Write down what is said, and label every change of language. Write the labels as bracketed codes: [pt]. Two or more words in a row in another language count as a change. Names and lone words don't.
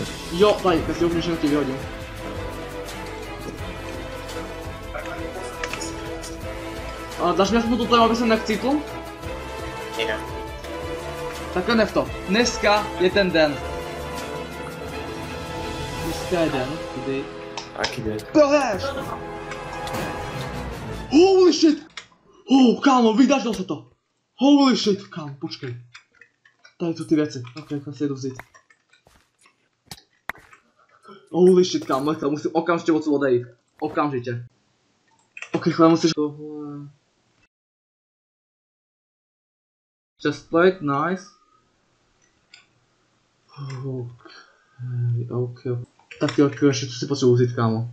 [cs] Jo, tady, teď si úplně všechno ti vyhodím. A dáš mi aspoň to tady, aby jsem nevcítl? [sk] Nie. [cs] Takhle nev to. Dneska je ten den. Dneska je den, kdy... [sk] Aký deň? [cs] Prohráš! [en] Holy shit! [cs] Kámo, vydařilo se to! [en] Holy shit, [cs] kámo, počkej. Tady jsou ty věci. Ok, si jedu vzít. [en] Holy shit, [cs] kámo, musím okamžitě odsud odejít. Okamžitě. Ok, chvíle musíš... Tohle... [en] Chestplate, nice. [cs] Ok. Tak jo, ještě co si potřebuji vzít, kámo.